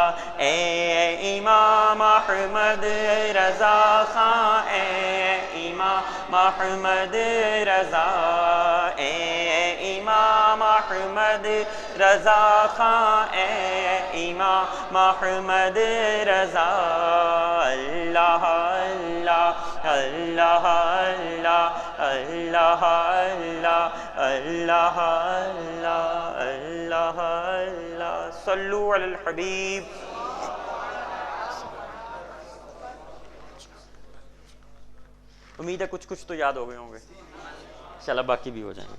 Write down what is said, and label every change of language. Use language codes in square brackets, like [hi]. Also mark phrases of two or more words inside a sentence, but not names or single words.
[ur] اے امام احمد رضا خاں اے امام احمد رضا اے امام احمد رضا خاں اے امام احمد رضا اللہ اللہ اللہ अल्लाह [ar] الله الله الله الله الله الله صلوا على الحبيب. [ur] امید ہے کچھ کچھ تو یاد ہو گئے ہوں گے، ان شاء اللہ باقی بھی ہو جائیں گے.